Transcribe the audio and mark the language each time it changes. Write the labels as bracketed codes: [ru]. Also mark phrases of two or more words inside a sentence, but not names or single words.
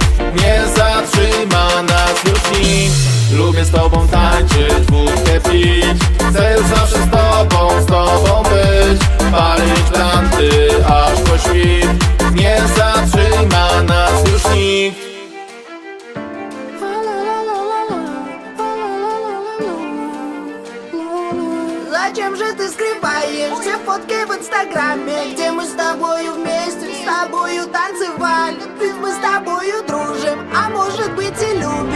[pl] Nie zatrzyma nas już nikt. Lubię z tobą tańczyć, wódkę pić. Chcę już zawsze z tobą być. Palić lampy, aż po świt. Nie zatrzyma nas już nikt. [ru] Зачем же ты скрываешь все фотки в инстаграме, где мы с тобою вместе, с тобою танцевали? Ведь мы с тобою дружим, а может быть и любим.